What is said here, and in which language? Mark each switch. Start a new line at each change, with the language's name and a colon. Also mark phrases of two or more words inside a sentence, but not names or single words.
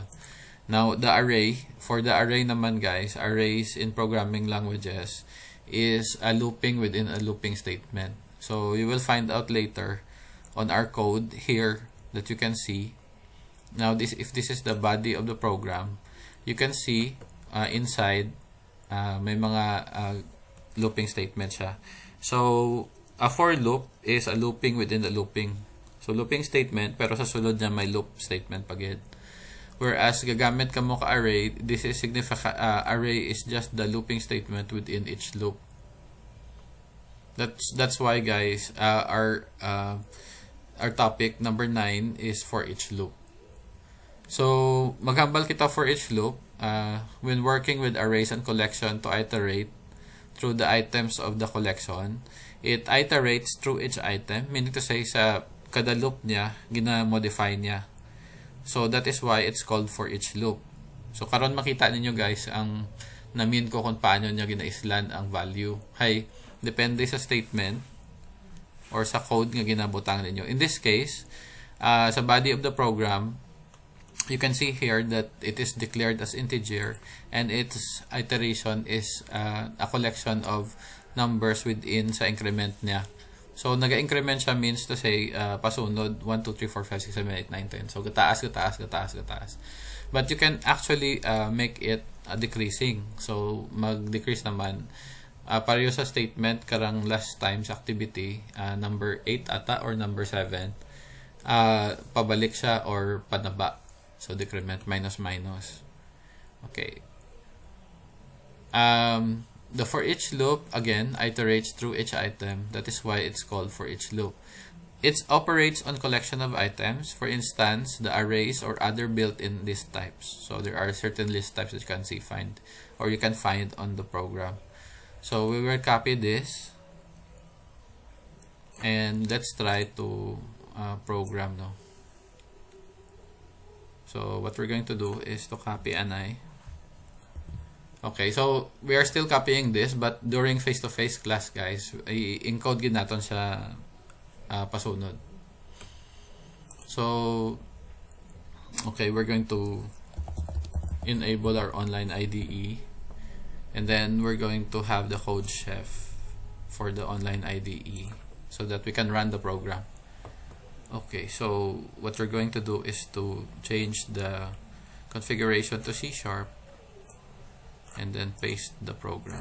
English: Now, the array, for the array naman guys, arrays in programming languages is a looping within a looping statement. So, you will find out later on our code here that you can see. Now, if this is the body of the program, you can see inside
Hiligaynon: may mga
English: looping statement siya. So, a for loop is a looping within the looping. So, looping statement,
Hiligaynon: pero sa sulod niya may
English: loop statement
Hiligaynon: pagid.
English: Whereas,
Hiligaynon: gagamit ka mo ka
English: array, this is significant, array is just the looping statement within each loop. That's why, guys, our topic number 9 is for each loop. So,
Hiligaynon: maghambal kita
English: for each loop. When working with arrays and collection to iterate through the items of the collection, it iterates through each item, meaning to say
Hiligaynon: sa kada loop niya, gina-modify niya.
English: So that is why it's called for each loop.
Hiligaynon: So karon makita ninyo guys ang namin ko kung paano niya gina-island ang value. Depende sa statement or sa code nga ginabutang ninyo. In this case, sa body of the program, you can see here that it is declared as integer and its iteration is a collection of numbers within sa increment niya. So, naga-increment siya
English: means to say
Hiligaynon: pasunod 1, 2, 3, 4, 5, 6, 7, 8, 9, 10. So, gataas.
English: But you can actually make it decreasing. So,
Hiligaynon: mag-decrease naman. Pareho sa statement karang last times activity, number 8 ata or number 7, pabalik siya or panaba.
English: So, decrement, minus. Okay. The for each loop, again, iterates through each item. That is why it's called for each loop. It operates on collection of items. For instance, the arrays or other built-in list types. So, there are certain list types that you can find on the program. So, we will copy this. And let's try to program now. So, what we're going to do is to copy an I. Okay, so we are still copying this, but during face-to-face class, guys,
Hiligaynon: i-encode gid naton sa pasunod.
English: So So, okay, we're going to enable our online IDE, and then we're going to have the code chef for the online IDE so that we can run the program. Okay, so what we're going to do is to change the configuration to C# and then paste the program.